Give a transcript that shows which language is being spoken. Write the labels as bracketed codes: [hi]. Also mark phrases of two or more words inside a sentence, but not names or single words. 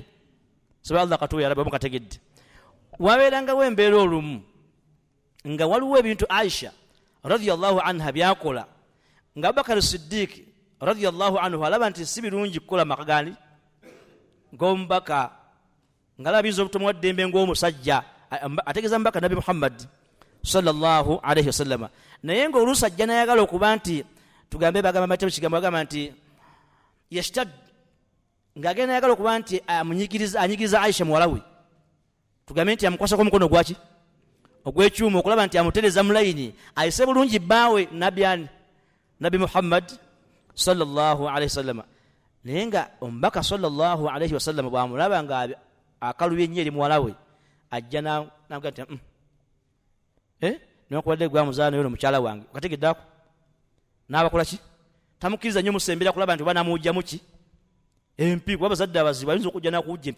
[lg] Soba Allah katuwa yaraba mukategedde. Wabeerangawo embeera olumu nga waliwo ebintu Aisha [ar] رضي الله عنها [lg] byakola nga Abubakar Siddiq [ar] رضي الله عنه [lg] alaba nti si birungi kukola makagani ng'omubaka ngalabiza obutomu ddembe ng'omusajja, ategeeza mubaka Nabi Muhammad sallallahu [ar] عليه وسلم, [lg] naye ng'oluusi ajja n'ayagala okuba nti tugambe bagamba matemu kigambo bagamba nti yashtad, ng'agenda n'ayagala okuba nti anyigiriza Aisha muwala we, tugambe nti amukwasako omukono gwaki ogw'ekyuma okulaba nti amutereza mu layini ayise bulungi bbaawe Nabi Muhammad [ar] صلى الله عليه وسلم. [lg] Naye nga omubaka [ar] صلى الله عليه وسلم [lg] bw'amulaba nga akalubye ennyo eri muwala we, ajja n'avuga nti nokubadde gwamuzaala naye ono mukyala wange okategeddeako, n'abakola ki, tamukkiriza nnyo musembera kulaba nti oba namuwujjamu ki empi, kuba abazadde abazibu ayinza okujja n'akuwujja empi